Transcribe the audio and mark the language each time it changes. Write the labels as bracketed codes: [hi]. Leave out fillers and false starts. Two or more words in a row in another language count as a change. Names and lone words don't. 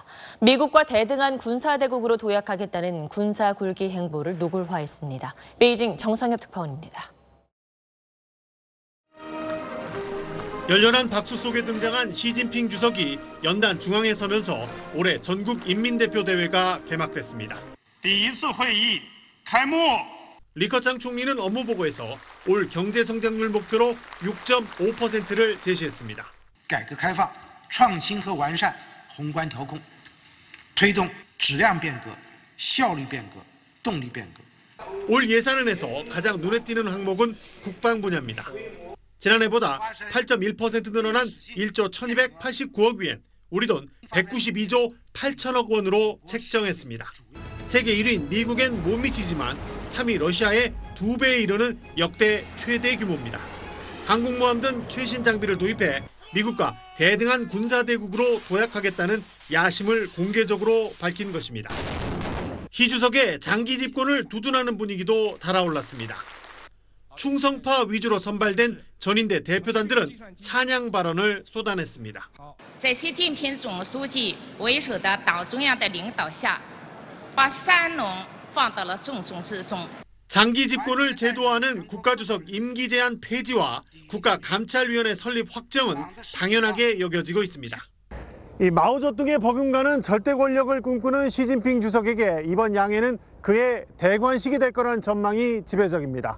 [ko] 미국과 대등한 군사대국으로 도약하겠다는 군사 굴기 행보를 노골화했습니다. 베이징 정성엽 특파원입니다. 열렬한 박수 속에 등장한 시진핑 주석이 연단 중앙에 서면서 올해 전국인민대표대회가 개막됐습니다. [zh] 第一次会议开幕。 [ko] 리커창 총리는 업무보고에서 올 경제성장률 목표로 6.5%를 제시했습니다. [zh] 改革开放、创新和完善宏观调控，推动质量变革、效率变革、动力变革。 [ko] 올 예산안에서 가장 눈에 띄는 항목은 국방 분야입니다. 지난해보다 8.1% 늘어난 1조 1289억 위엔, 우리 돈 192조 8천억 원으로 책정했습니다. 세계 1위인 미국엔 못 미치지만 3위 러시아의 2배에 이르는 역대 최대 규모입니다. 항공모함 등 최신 장비를 도입해 미국과 대등한 군사대국으로 도약하겠다는 야심을 공개적으로 밝힌 것입니다. 희 주석의 장기 집권을 두둔하는 분위기도 달아올랐습니다. 충성파 위주로 선발된 전인대 대표단들은 찬양 발언을 쏟아냈습니다. [zh] 在习近平总书记为首的党中央的领导下，把三农放到了重中之重。 [ko] 장기 집권을 제도화하는 국가주석 임기 제한 폐지와 국가감찰위원회 설립 확정은 당연하게 여겨지고 있습니다. 이 마오쩌둥의 버금가는 절대 권력을 꿈꾸는 시진핑 주석에게 이번 양해는 그의 대관식이 될 거라는 전망이 지배적입니다.